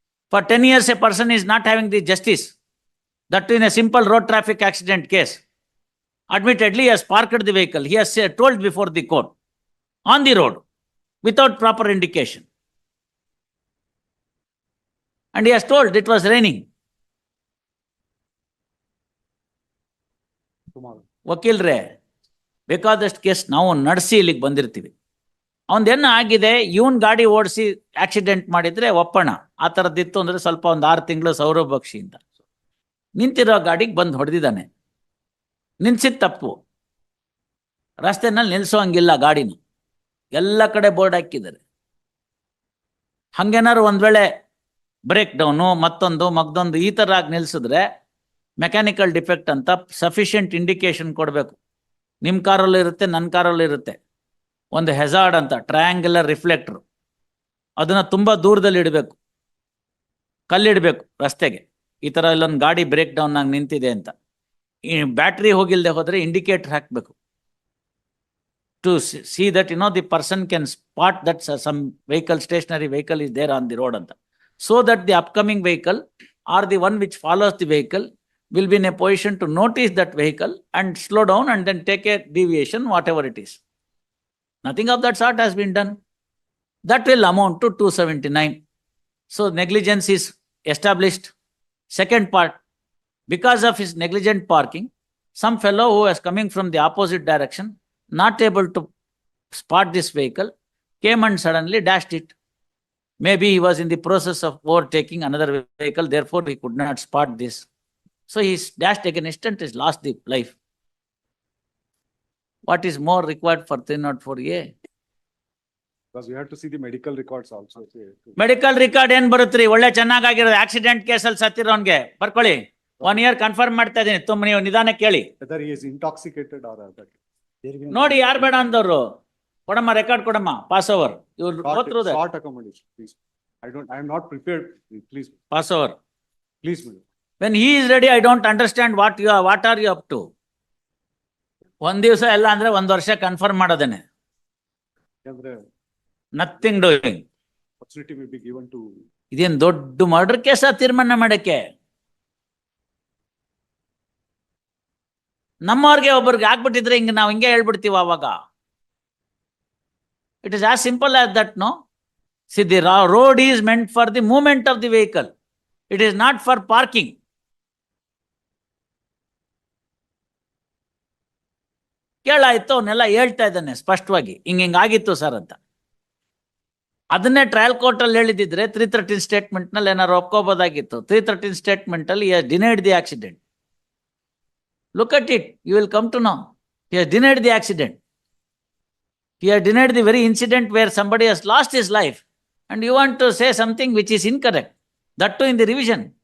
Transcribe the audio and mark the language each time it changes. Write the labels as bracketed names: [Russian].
[English] For 10 years, a person is not having the justice. That in a simple road traffic accident case. Admittedly, he has parked the vehicle. He has told before the court on the road without proper indication. And he has told it was raining. Tomorrow. [Kannada] ವಕೀಲ್ರೆ ಬೇಕಾದಷ್ಟು case ನಾವು ನಡೆಸಿ ಇಲ್ಲಿಗೆ ಬಂದಿರ್ತೀವಿ. ಅವನದೇನು ಆಗಿದೆ, ಇವನ್ ಗಾಡಿ ಓಡಿಸಿ accident ಮಾಡಿದ್ರೆ ಒಪ್ಪಣ. ಆ ಥರದ್ದಿತ್ತು ಅಂದ್ರೆ ಸ್ವಲ್ಪ ಒಂದು 6 ತಿಂಗಳು ಸೌರವ್ ಬಕ್ಷಿ ಅಂತ ನಿಂತಿರೋ ಗಾಡಿಗೆ ಬಂದು ಹೊಡೆದಿದ್ದಾನೆ. ನಿಲ್ಸಿದ ತಪ್ಪು. ರಸ್ತೆನಲ್ಲಿ ನಿಲ್ಸೋ ಹಂಗಿಲ್ಲ ಗಾಡಿನ. ಎಲ್ಲ ಕಡೆ ಬೋರ್ಡ್ ಹಾಕಿದ್ದಾರೆ. ಹಂಗೇನಾದ್ರು ಒಂದ್ ವೇಳೆ ಬ್ರೇಕ್ ಡೌನು ಮತ್ತೊಂದು ಮಗ್ದೊಂದು ಈ ಥರ ಆಗಿ ನಿಲ್ಸಿದ್ರೆ ಮೆಕ್ಯಾನಿಕಲ್ ಡಿಫೆಕ್ಟ್ ಅಂತ ಸಫಿಷಿಯಂಟ್ ಇಂಡಿಕೇಶನ್ ಕೊಡಬೇಕು. ನಿಮ್ಮ ಕಾರಲ್ಲೂ ಇರುತ್ತೆ, ನನ್ನ ಕಾರಲ್ಲೂ ಇರುತ್ತೆ. ಒಂದು ಹೆಜಾರ್ಡ್ ಅಂತ ಟ್ರಯಾಂಗ್ಯುಲರ್ ರಿಫ್ಲೆಕ್ಟರ್, ಅದನ್ನ ತುಂಬಾ ದೂರದಲ್ಲಿ ಇಡಬೇಕು, ಕಲ್ಲಿಡಬೇಕು ರಸ್ತೆಗೆ. ಈ ತರ ಇಲ್ಲೊಂದು ಗಾಡಿ ಬ್ರೇಕ್ ಡೌನ್ ಆಗಿ ನಿಂತಿದೆ ಅಂತ. ಈ ಬ್ಯಾಟ್ರಿ ಹೋಗಿಲ್ದೆ ಹೋದ್ರೆ ಇಂಡಿಕೇಟರ್ ಹಾಕಬೇಕು [English] to see that the person can spot that some vehicle, stationary vehicle is there on the road [Kannada] ಅಂತ. [English] So that the upcoming vehicle or the one which follows the vehicle will be in a position to notice that vehicle and slow down and then take a deviation, whatever it is. Nothing of that sort has been done. That will amount to 279. So negligence is established. Second part, because of his negligent parking, some fellow who was coming from the opposite direction, not able to spot this vehicle, came and suddenly dashed it. Maybe he was in the process of overtaking another vehicle, therefore he could not spot this. So he dashed against and has lost the life. What is more required for 304A? Because we have to see the medical records also. [Kannada] Medical record ಏನ್ ಬರುತ್ತ್ರಿ? ಒಳ್ಳೆ ಚೆನ್ನಾಗಿರೋದು accident ಕೇಸಲ್ಲಿ ಸತ್ತಿರೋನ್ಗೆ ಬರ್ಕೊಳ್ಳಿ. 1 year confirm ಮಾಡ್ತಾ ಇದೀನಿ. ತುಂಬ ನೀವು ನಿಧಾನ ಕೇಳಿ. [English] Whether he is intoxicated or other. [Kannada] ನೋಡಿ ಯಾರು ಬೇಡ ಅಂದವ್ರು. ಕೊಡಮ್ಮ ರೆಕಾರ್ಡ್ ಕೊಡಮ್ಮ. [English] Pass over. [Kannada] ಇವ್ರು ಗೊತ್ತಿರೋದು. [English] Short accommodation, please. I am not prepared. Please. Pass over. Please, madam. When he is ready, I don't understand what are you up to? [Kannada] ಒಂದ್ ದಿವಸ ಎಲ್ಲ ಅಂದ್ರೆ 1 ವರ್ಷ confirm ಮಾಡೋದೇನೆ. [English] Nothing doing. Opportunity will be given to. [Kannada] ಇದೇನ್ ದೊಡ್ಡ murder ಕೇಸ ತೀರ್ಮಾನ ಮಾಡಕ್ಕೆ? ನಮ್ಮವ್ರಿಗೆ ಒಬ್ಬರಿಗೆ ಆಗ್ಬಿಟ್ಟಿದ್ರೆ ಹಿಂಗೆ ನಾವು ಹಿಂಗೆ ಹೇಳ್ಬಿಡ್ತೀವಿ ಅವಾಗ. [English] It is as simple as that, no? See, the road is meant for the movement of the vehicle. It is not for parking. [Kannada] ಕೇಳಾಯ್ತು, ಅವನ್ನೆಲ್ಲ ಹೇಳ್ತಾ ಇದ್ದಾನೆ ಸ್ಪಷ್ಟವಾಗಿ, ಹಿಂಗಾಗಿತ್ತು ಸರ್ ಅಂತ. ಅದನ್ನೇ ಟ್ರಯಲ್ ಕೋರ್ಟ್ ಅಲ್ಲಿ ಹೇಳಿದಿದ್ರೆ 313 ಸ್ಟೇಟ್ಮೆಂಟ್ ನಲ್ಲಿ ಏನಾರು ಒಪ್ಕೋಬೋದಾಗಿತ್ತು. [English] 313 statement ಅಲ್ಲಿ denied the accident. Look at it, you will come to know. He has denied the accident. He has denied the very incident where somebody has lost his life. And you want to say something which is incorrect. That too in the revision.